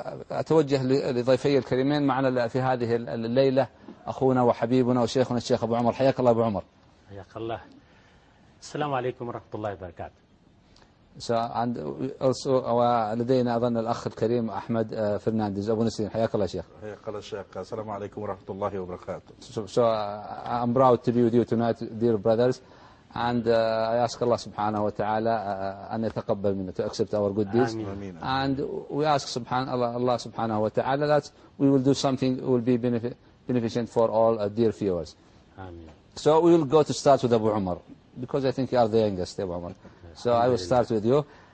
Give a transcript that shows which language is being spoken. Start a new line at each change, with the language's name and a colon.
Arabic: أتوجه لضيفي الكريمين، معنا في هذه الليلة أخونا وحبيبنا وشيخنا الشيخ أبو عمر. حياك الله أبو عمر. حياك الله. السلام عليكم ورحمة الله وبركاته. ولدينا أظن الأخ الكريم أحمد فرنانديز أبو نسرين. حياك الله شيخ. حياك الله شيخ. السلام عليكم ورحمة الله وبركاته.
English: So I'm proud to be with you tonight, dear brothers, and I ask Allah
Arabic: سبحانه وتعالى أن يتقبل منا.
English: To accept our good deeds.
Arabic: آمين.
English: And we ask Allah سبحانه وتعالى that we will do something will be beneficent for all dear viewers.
Arabic: آمين.
English: So we will go to start with Abu Umar because I think you are the youngest, Abu Umar. So I will start with you.